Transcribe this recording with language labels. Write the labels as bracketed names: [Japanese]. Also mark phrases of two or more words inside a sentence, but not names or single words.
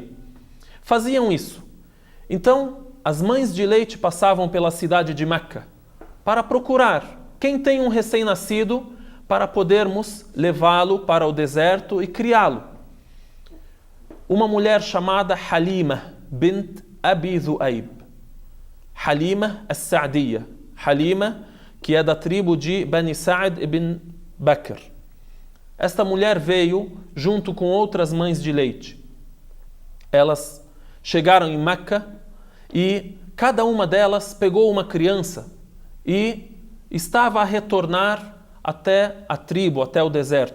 [Portuguese] Faziam isso. Então, as mães de leite passavam pela cidade de Meca para procurar quem tem um recém-nascido para podermos levá-lo para o deserto e criá-lo. Uma mulher chamada Halima bint Abi Dhu'ayb. Halima as-Sa'diyya. Halima, que é da tribo de Bani Sa'd ibn Bakr. Esta mulher veio junto com outras mães de leite. Elas chegaram em Meca e cada uma delas pegou uma criança e estava a retornar até a tribo, até o deserto.